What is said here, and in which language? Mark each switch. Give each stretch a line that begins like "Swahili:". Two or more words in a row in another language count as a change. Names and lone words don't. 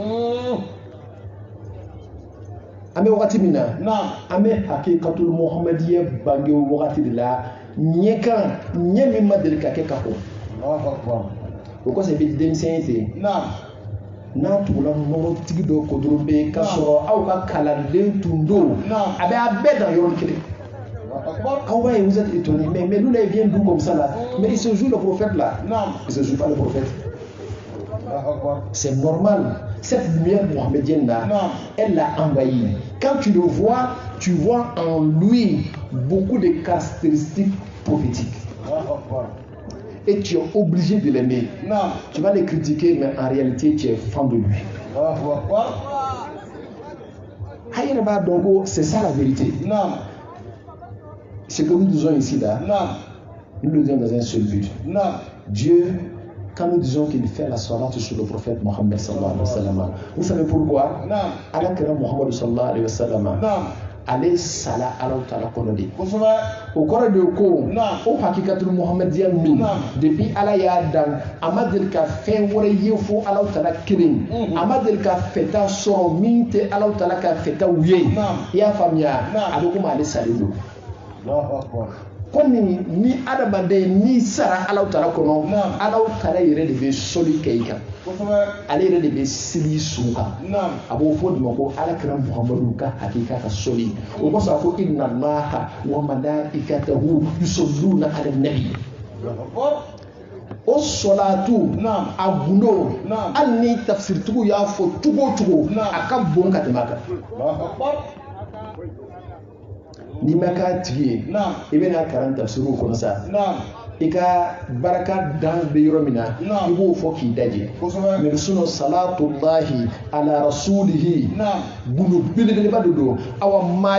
Bambara: an bɛ wagati min na an bɛ
Arabic: حقيقة المحمدية
Bambara: bange wagati de la ɲɛkan ɲɛ min ma deli ka kɛ ka kɔ o kɔsɔn i bɛ denmisɛn ye ten n'a tugula nɔrɔtigi dɔ kɔ dɔrɔn bɛ k'a sɔrɔ aw ka kalanden tun don a bɛ a bɛɛ dan yɔrɔ kelen aw b'a ye
French: vous êtes étonnés mais nous là il vient d'où comme ça là mais il se joue le prophète là il se joue pas le prophète. C'est normal. Cette lumière mohammedienne là, elle l'a envahi. Quand tu le vois, tu vois en lui beaucoup de caractéristiques prophétiques. Et tu es obligé de l'aimer. Tu vas le critiquer, mais en réalité, tu es fan de lui. Donc, c'est ça la vérité. Ce que nous disons ici là, nous le disons dans un seul but. Dieu, quand nous disons qu'il fait la salat sur le prophète Mohammed
Arabic: صلى الله عليه وسلم,
French: vous savez pourquoi?
Bambara: Allah kira Muhammad
Arabic: صلى الله عليه وسلم,
Bambara: ale sala Allah ta'ala kono de. O kɔrɔ de ko o
Arabic: حقيقة المحمدية
Bambara: min depuis Allah y'a dan a ma deli ka fɛn wɛrɛ ye fo Allah ta'ala kelen a ma deli ka fɛta sɔrɔ min tɛ Allah ta'ala ka fɛtaw ye i y'a faamuya a bɛ komi ale salen don. Komi ni adamaden n'i sara Allah ta'ala kɔnɔ Allah ta'ala yɛrɛ de bɛ sɔli kɛ i kan ale yɛrɛ de bɛ seli sun kan a b'o fɔ de ma ko alakira Muhammadu ka hakika ka sɔli o kɔsɔn a ko
Arabic: إن الله وملائكته يصلون على النبي
Bambara: o solatu a gundo hali ni tafsirtigiw y'a fɔ cogo o cogo a ka bon ka tɛmɛ a kan n'i ma k'a tigi ye i bɛna kalan tafsiriw kɔnɔ sa i ka baraka dan bɛ yɔrɔ min na i b'o fɔ k'i daje
French: mais sinon
Arabic: صلاة الله على رسوله
Bambara: gundo belebeleba de don awa maa